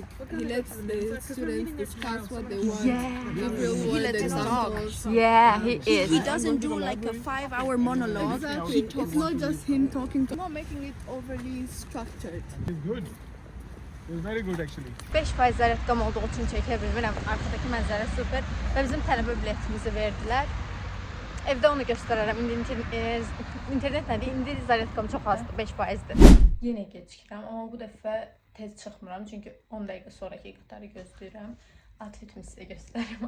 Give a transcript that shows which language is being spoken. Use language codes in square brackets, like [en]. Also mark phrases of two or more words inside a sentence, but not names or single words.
[en] He lets the students discuss what they want. Give real world examples. Yeah, he is. He doesn't do like a 5-hour monologue. Exactly. It's not just him talking to not making it overly structured. It's good. It's very good actually. [az] 5% zərətqam olduğu üçün çəkə bilmirəm. Arxadakı mənzərə super və bizim tələbə biletimizi verdilər. Evdə onu göstərərəm. İndi internet nədir? İndi zərətqam çox azdır, 5%-dir. Yenə gecikirəm, amma bu dəfə tez çıxmıram. Çünki 10 dəqiqə sonraki qatarı gözləyirəm. Outfitimi sizə göstərirəm.